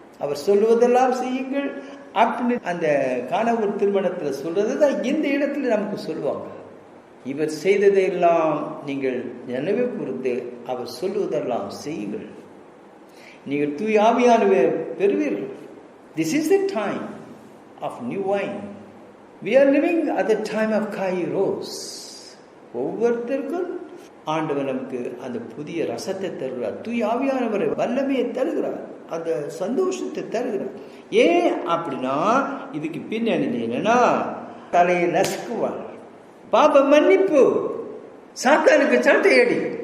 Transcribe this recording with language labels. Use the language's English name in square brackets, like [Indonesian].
[Tamil] அவர் சொல்லுவதெல்லாம் செய்யுங்கள் அப்படின்னு அந்த காணவர் திருமணத்தில் சொல்றது தான் இந்த இடத்துல நமக்கு சொல்லுவாங்க. இவர் செய்ததையெல்லாம் நீங்கள் நினைவு கூர்ந்து அவர் சொல்லுவதெல்லாம் செய்யுங்கள், நீங்கள் தூய ஆவியானவர் பெறுவீர்கள். [English] This is the time of new wine. we are living at the time of kairos. [Tamil] ஒவ்வொருத்தருக்கும் ஆண்டவர் நமக்கு அந்த புதிய ரசத்தை தருகிறார், தூய ஆவியானவரை வல்லமையை தருகிறார், அந்த சந்தோஷத்தை தருகிறார். ஏன் அப்படின்னா இதுக்கு பின்னணி என்னன்னா, தலையை நசுக்குவார், பாப மன்னிப்பு, சாத்தானுக்கு சாட்டையடி.